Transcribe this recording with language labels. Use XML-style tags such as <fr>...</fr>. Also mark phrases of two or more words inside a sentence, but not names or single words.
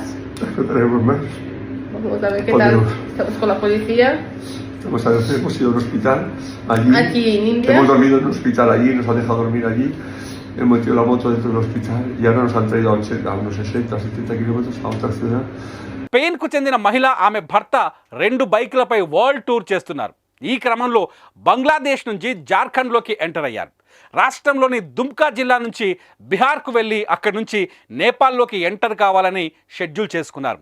<es>Os contaremos más. Vamos a ver qué tal. Estamos con la policía. Hemos ido a un hospital allí. Aquí en India. Hemos dormido en un hospital allí, nos han dejado dormir allí. Hemos metido la moto dentro del hospital y ahora nos han traído a unos 60-70 kilómetros a otra ciudad.</es> <te>స్పెయిన్కు చెందిన మహిళ, ఆమె భర్త 2 బైకులపై</te> <en>world tour</en> <te>చేస్తున్నారు. ఈ క్రమంలో బంగ్లాదేశ్ నుంచి జార్ఖండ్లోకి ఎంటర్ అయ్యారు. రాష్ట్రంలోని దుమ్కా జిల్లా నుంచి బిహార్కు వెళ్ళి అక్కడి నుంచి నేపాల్లోకి ఎంటర్ కావాలని షెడ్యూల్ చేసుకున్నారు.</te>